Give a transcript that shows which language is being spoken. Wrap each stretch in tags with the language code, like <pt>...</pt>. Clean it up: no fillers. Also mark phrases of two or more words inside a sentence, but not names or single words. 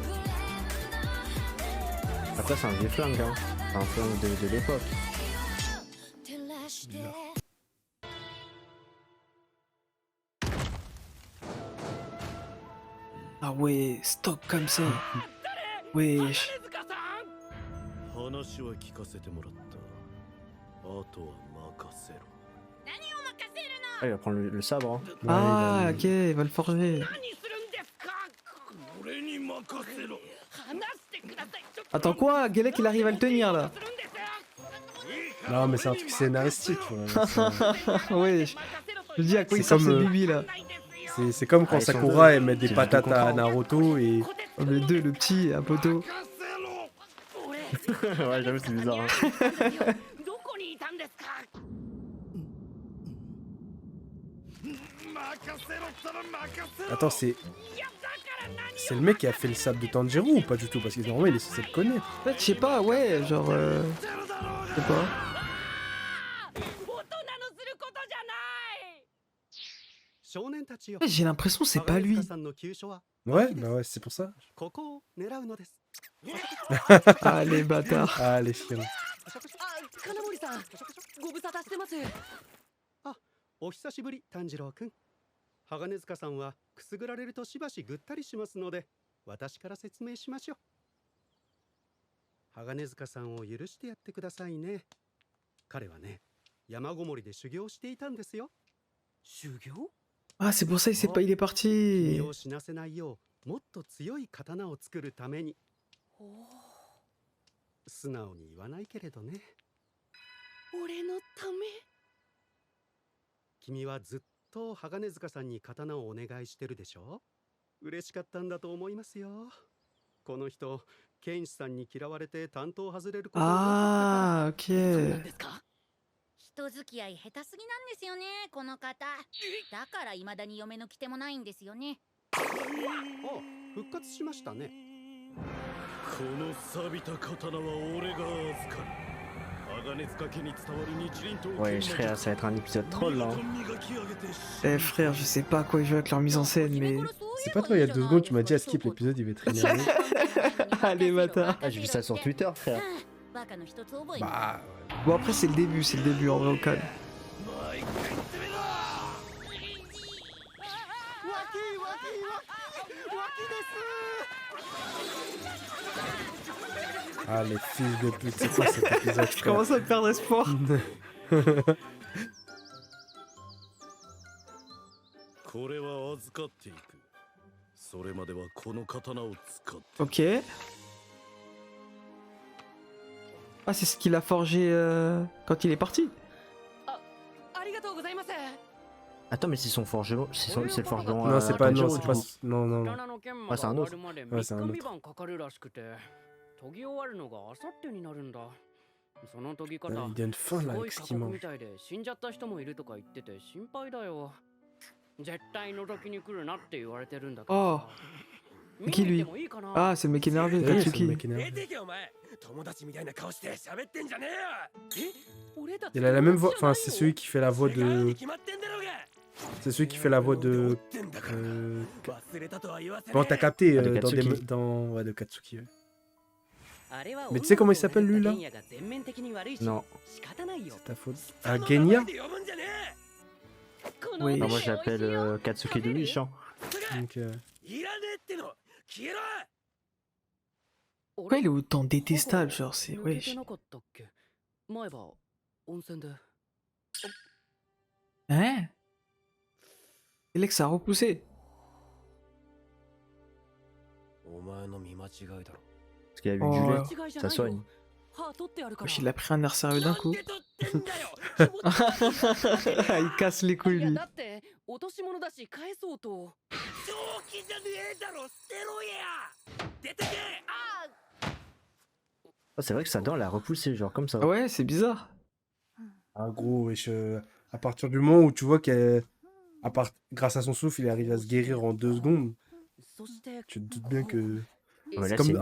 <fr>Après, c'est un vieux flingue, hein. C'est un flingue de l'époque. Ah ouais, stop comme ça. Wesh.</fr> <ja>手塚さん話は聞かせてもらった。あとは任せろ。何を任せる</ja> <fr>Ah, il va prendre le sabre. Hein. Ah, ok, il va le forger.</fr> <ja>の何するんですか俺に任せろ。話してくださいちょっと</ja> <fr>Attends, quoi? Gelek, il arrive à le tenir là.</fr> <ja>するんです</ja> <fr>Non, mais c'est un truc scénaristique. Ouais. Wesh. Je dis à quoi il C'est sort comme, ces euh, bubis là. C'est comme quand Ah, ils sont Sakura, deux. elle met des C'est patates juste à le contraire. Naruto et... Oh, le 2, le petit, un poteau. ouais, j'avoue, c'est bizarre. Hein.</fr> <ja>どこにいたんですか</ja> <fr>Attends, c'est le mec qui a fait le sable de Tanjiro ou pas du tout? Parce que normalement, il est censé le connaître. En fait, je sais pas, ouais, genre. Je sais pas.</fr> <ja>大人のすることじゃない少年たちよ。</ja> <fr>J'ai l'impression que c'est pas lui.</fr> <ja>鋼さんの急所は</ja> <fr>Ouais, bah ouais, c'est pour ça.</fr> <ja>ここを狙うのです。</ja> <fr>Ah, les bâtards. Ah, les filles.</fr> <ja>あ金森さんご無沙汰してますお久しぶり炭治郎くん。鋼塚さんはくすぐられるとしばしぐったりしますので、私から説明しましょう。鋼塚さんを許してやってくださいね。彼はね、山ごもりで修行していたんですよ。修行？</ja> <fr>Ah, c'est pour ça il est</fr> <ja>君</ja> <fr>parti.</fr> <ja>を死なせないよう、もっと強い刀を作るために。素直に言わないけれどね。俺のため。君はずっと鋼塚さんに刀をお願いしてるでしょ。嬉しかったんだと思いますよ。この人、剣士さんに嫌われて担当外れることになってきたから。</ja> <fr>Ah,</fr> <ja>そうなん</ja> <fr>ok.</fr> <ja>ですか？人付き合い下手すぎなんですよね、この方。だから未だに嫁の来てもないんですよね。あ、復活しましたね。この錆びた刀は俺が預かる。鋼塚家に伝わる日輪刀</ja> <fr>Ouais, frère, ça va être un épisode troll là. Eh frère, je sais pas à quoi ils jouent avec leur mise en scène, mais... C'est pas toi, il y a 2 secondes, tu m'as dit à skip l'épisode, il va être énervé. Allez, bâtard. Ah, j'ai vu ça sur Twitter, frère. Bah, Bon, après, c'est le début, en vrai, au calme. ah, les fils de pute, c'est quoi cet épisode, Je frère? commence à perdre espoir.</fr> <ja>これは預かっていく。それまではこの刀を使って。</ja> <fr>Ok. Ah, c'est ce qu'il a forgé quand il est parti. Attends, mais c'est son forgeron. C'est le forgeron. Non, c'est pas, non, Tanjiro, c'est du pas, coup. non, non, non. Ah, c'est un autre. Ouais, c'est un autre.</fr> <ja>研ぎ終わるのがあさってになるんだ。その研ぎ方、</ja> <fr>Il donne faim</fr> <ja>す</ja> <fr>là</fr> <ja>ごい</ja> <fr>avec ce</fr> <ja>過</ja> <fr>qu'il</fr> <ja>酷</ja> <fr>mange.</fr> <ja>みたいで死んじゃった人もいるとか言ってて心配だよ。絶対覗きに来るなって言われてるんだけどさ。見に</ja> <fr>Qui</fr> <ja>行って</ja> <fr>lui?</fr> <ja>もいいかな？</ja> <fr>Ah, c'est le mec énervé, Oui, c'est le Katsuki. mec énervé.</fr> <ja>出てけお前。友達みたいな顔して喋ってんじゃねえよ。え？俺たち</ja> <fr>Il a la même voix, enfin, c'est celui qui fait la voix de. 決まってんだろうが。 C'est celui qui fait la voix de. Bon, t'as capté Ah, de dans, Katsuki. dans. Ouais, de Katsuki. Ouais. Mais tu sais comment il s'appelle lui là? Non. C'est ta faute. Ah, Genya? Oui. Non, moi je l'appelle Katsuki de Wish. Hein. Donc, Pourquoi il est autant détestable, genre, c'est... Wesh. Hein? Et là que ça a repoussé.</fr> <ja>お前の見間違いだろ。</ja> <fr>Parce qu'il a eu Oh, du lait. ouais. Ça soigne. Wesh, il a pris un air sérieux d'un coup. Il casse les couilles, lui.</fr> <ja>だって落とし物だし返そうと。正気じゃねえだろ、捨てろや。出てけ。</ja> <fr>Oh, c'est vrai que sa dent elle a repoussé, genre comme ça. Ouais, c'est bizarre. ah, gros, wesh, à partir du moment où tu vois qu'elle. Grâce à son souffle, il arrive à se guérir en 2 secondes.</fr> <ja>そして</ja> <fr>Tu te doutes bien que. Ouais, là comme c'est</fr>